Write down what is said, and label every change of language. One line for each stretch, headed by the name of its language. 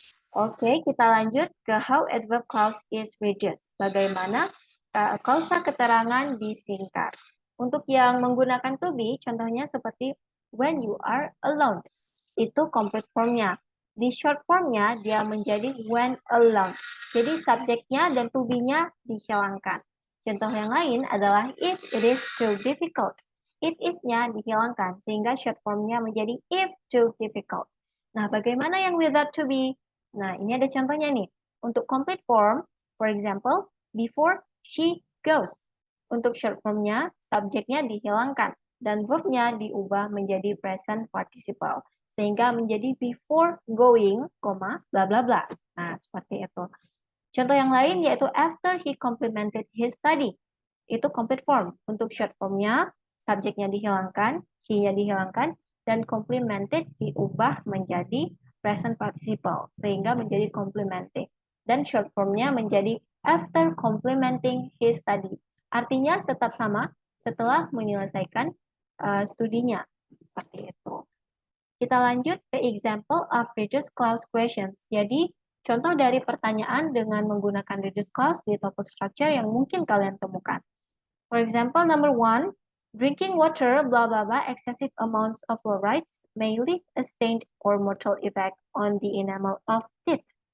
Indonesian: Oke, kita lanjut ke
English: how adverb clause is reduced.
Indonesian: Bagaimana klausa keterangan disingkat. Untuk yang menggunakan to be, contohnya seperti
English: when you are alone.
Indonesian: Itu complete form-nya. Di short form-nya, dia menjadi when alone. Jadi subjeknya dan to be-nya dihilangkan. Contoh yang lain adalah
English: if it is too difficult.
Indonesian: It is-nya dihilangkan, sehingga short form-nya menjadi
English: if too difficult.
Indonesian: Nah, bagaimana yang without to be? Nah, ini ada contohnya nih.
English: Untuk complete form, for example, before she goes.
Indonesian: Untuk short form-nya, subjeknya dihilangkan, dan verb-nya diubah menjadi present participle. Sehingga menjadi
English: before going,
Indonesian: bla bla bla. Nah, seperti itu. Contoh yang lain yaitu
English: after he complemented his study. Itu complete form.
Indonesian: Untuk short form-nya, subjeknya dihilangkan, he-nya dihilangkan, dan complemented diubah menjadi present participle, sehingga menjadi complementing. Dan short form-nya menjadi
English: after complementing his study.
Indonesian: Artinya tetap sama setelah menyelesaikan studinya. Seperti itu. Kita lanjut ke
English: example of reduced clause questions.
Indonesian: Jadi, contoh dari pertanyaan dengan menggunakan reduced clause di topic structure yang mungkin kalian temukan.
English: For example, number 1, drinking water, blah, blah, blah, excessive amounts of fluorides may leave a stained or mortal effect on the enamel of teeth.